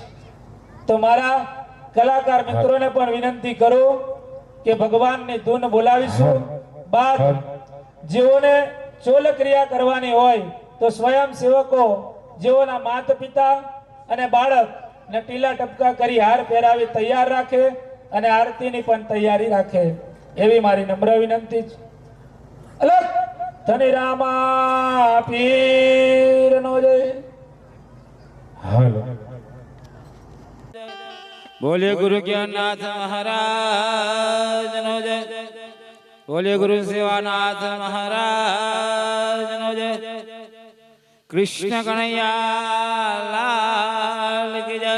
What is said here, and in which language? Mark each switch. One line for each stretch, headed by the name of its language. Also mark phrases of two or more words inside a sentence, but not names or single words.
Gujarati: તો મારા કલાકાર મિત્રોને પણ વિનંતી કરું કે ભગવાનની ધૂન બોલાવીશું, બાદ જેઓને ચોલ ક્રિયા કરવાની હોય તો સ્વયંસેવકો જેઓના માતા પિતા અને બાળક ને ટીલા ટપકા કરી હાર પહેરાવી તૈયાર રાખે અને આરતીની પણ તૈયારી રાખે એવી મારી નમ્ર વિનંતી છે. અલગ ધની રામા પીરનો જય. હાલો
Hindi: बोले गुरु ज्ञाननाथ महाराज नो जय. बोले गुरु सेवानाथ महाराज नो जय. कृष्ण कन्हैया लाल की जय.